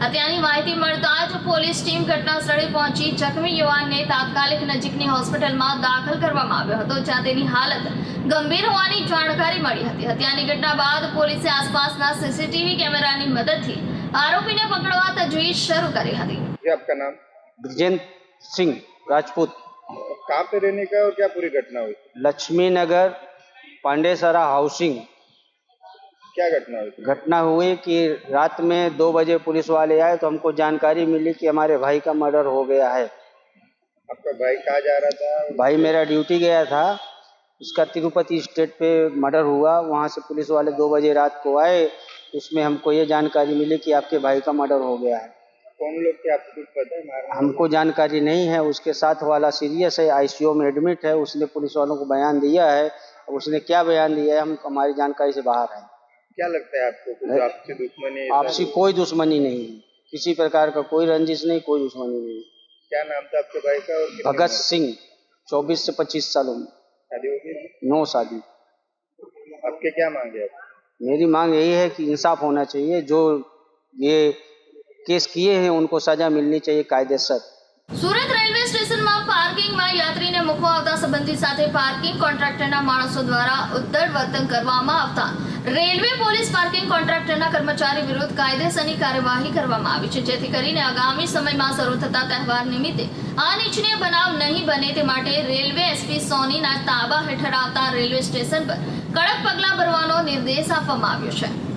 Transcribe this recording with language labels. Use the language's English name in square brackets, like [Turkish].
[Gujarati] હત્યાની માહિતી મળતા જ પોલીસ ટીમ ઘટના સ્થળે પહોંચી જખમી યુવાનને તાત્કાલિક નજીકની હોસ્પિટલમાં દાખલ કરવામાં આવ્યો હતો, જ્યાં તેની હાલત ગંભીર હોવાની જાણકારી મળી હતી. હત્યાની ઘટના બાદ પોલીસે આસપાસના સીસીટીવી કેમેરાની મદદથી [Hindi] आरोपी ने पकड़वा तजवीज शुरू करी थी। ये आपका नाम? ब्रजेंद्र सिंह राजपूत। कहाँ पे रहने का और क्या पूरी घटना हुई? लक्ष्मी नगर पांडेसरा हाउसिंग। क्या घटना हुई? घटना हुई कि रात में 2 बजे पुलिस वाले आए तो हमको जानकारी मिली कि हमारे भाई का मर्डर हो गया है। आपका भाई कहाँ जा रहा था? भाई मेरा ड्यूटी गया था, उसका तिरुपति स्टेट पे मर्डर हुआ। वहाँ से पुलिस वाले 2 बजे रात को आए, उसमें हमको ये जानकारी मिली कि आपके भाई का मर्डर हो गया है। कौन लोग थे आपको कुछ पता है? हमको जानकारी नहीं है। उसके साथ वाला सीरियस है, आईसीयू में एडमिट है। उसने पुलिस वालों को बयान दिया है, उसने क्या बयान दिया है हम हमारी जानकारी से बाहर है। क्या लगता है आपको? कुछ आपसी दुश्मनी? आपसी कोई दुश्मनी नहीं है, किसी प्रकार का कोई रंजिश नहीं, कोई दुश्मनी नहीं। क्या नाम था आपके भाई का? और भगत सिंह, 24 से 25 सालों में। शादी हो गई? 9 शादी। आपके क्या मांगे? मेरी मांग यही है कि इंसाफ होना चाहिए। जो ये केस किए हैं उनको सजा मिलनी चाहिए कायदेसर। [Gujarati] સુરત રેલવે સ્ટેશનમાં પાર્કિંગમાં યાત્રીને મૂકવા આવતા સંબંધી સાથે પાર્કિંગ કોન્ટ્રાક્ટરના માણસો દ્વારા ઉદ્ધત વર્તન કરવામાં આવતા રેલવે પોલીસ પાર્કિંગ કોન્ટ્રાક્ટરના કર્મચારી વિરુદ્ધ કાયદેસરની કાર્યવાહી કરવામાં આવી છે, જેથી કરીને આગામી સમયમાં શરૂ થતા તહેવાર નિમિત્તે અનિચ્છનીય બનાવ નહીં બને તે માટે રેલવે એસપી સોનીના તાબા હેઠળ આવતા રેલવે સ્ટેશન પર કડક પગલાં ભરવાનો નિર્દેશ આપવામાં આવ્યો છે।